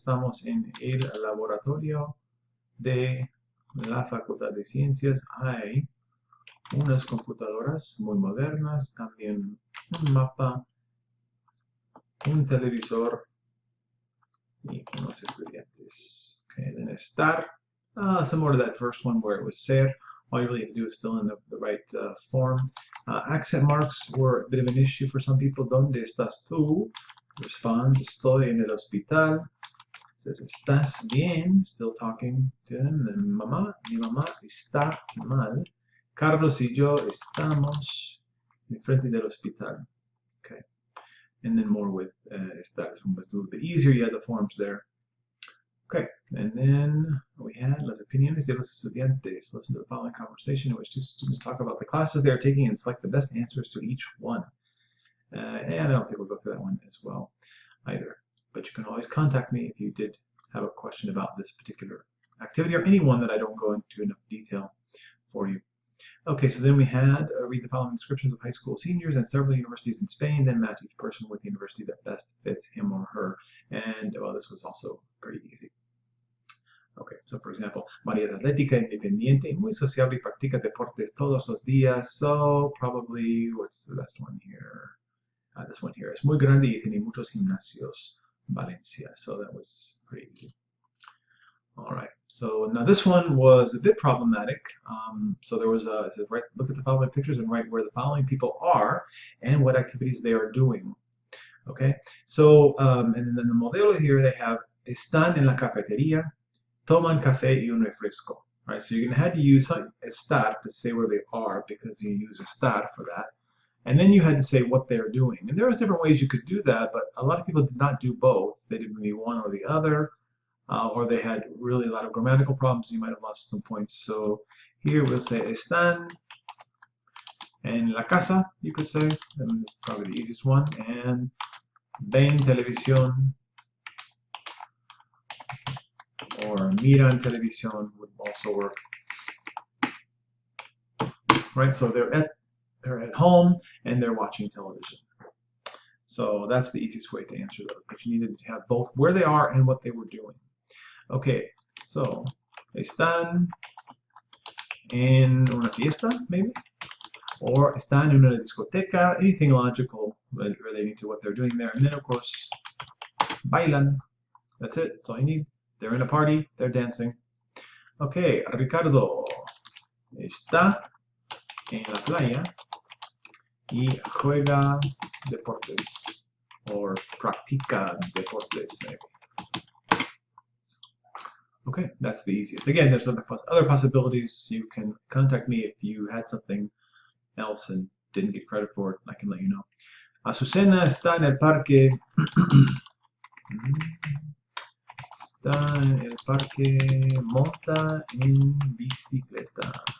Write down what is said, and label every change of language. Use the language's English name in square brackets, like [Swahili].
[Spanish] Estamos en el laboratorio de la Facultad de Ciencias. Hay unas computadoras muy modernas, también un mapa, un televisor y unos estudiantes. [English] Okay, then estar, similar to that first one where it was ser. All you really have to do is fill in the right form. Accent marks were a bit of an issue for some people. [Spanish] ¿Dónde estás tú? [English] Responds, [Spanish] estoy en el hospital. [English] Says, [Spanish] ¿estás bien? [English] Still talking to him. Then mamá, [Spanish] mi mamá está mal. Carlos y yo estamos en frente del hospital. [English] Okay. And then more with estar. This one was a little bit easier. You had the forms there. Okay, and then we had [Spanish] las opiniones de los estudiantes. [English] Listen to the following conversation in which two students talk about the classes they are taking and select the best answers to each one. And I don't think we'll go through that one as well either. But you can always contact me if you did have a question about this particular activity or any one that I don't go into enough detail for you. Okay, so then we had read the following descriptions of high school seniors and several universities in Spain, then match each person with the university that best fits him or her. And well, this was also pretty easy. Okay, so for example, [Spanish] María es atlética, independiente, muy sociable y practica deportes todos los días. [English] So probably, what's the best one here? This one here. [Spanish] Es muy grande y tiene muchos gimnasios. [English] Valencia. So that was pretty easy. All right. So now this one was a bit problematic. So there was it says, right, look at the following pictures and write where the following people are and what activities they are doing. Okay. So and then the modelo here they have [Spanish] están en la cafetería. Toman café y un refresco. [English] Right, so you're going to have to use estar to say where they are because you use estar for that. And then you had to say what they're doing. And there was different ways you could do that, but a lot of people did not do both. They did maybe one or the other, or they had really a lot of grammatical problems. You might have lost some points. So here we'll say están [Spanish] En la casa, [English] you could say. [Spanish] That's probably the easiest one. [English] And [Spanish] ven televisión [English] or [Spanish] miran televisión [English] would also work. Right, so they're at home and they're watching television. So that's the easiest way to answer those. But you needed to have both where they are and what they were doing. Okay, so [Spanish] están en una fiesta, [English] maybe? Or [Spanish] están en una discoteca, [English] anything logical relating to what they're doing there. And then, of course, bailan. That's it. That's all you need. They're in a party. They're dancing. [Spanish] Okay, Ricardo está en la playa y juega deportes. [English] Or [Spanish] practica deportes, [English] maybe. Okay, that's the easiest. Again, there's other possibilities. You can contact me if you had something else and didn't get credit for it. I can let you know. [Spanish] Azucena está en el parque. Está en el parque, monta en bicicleta.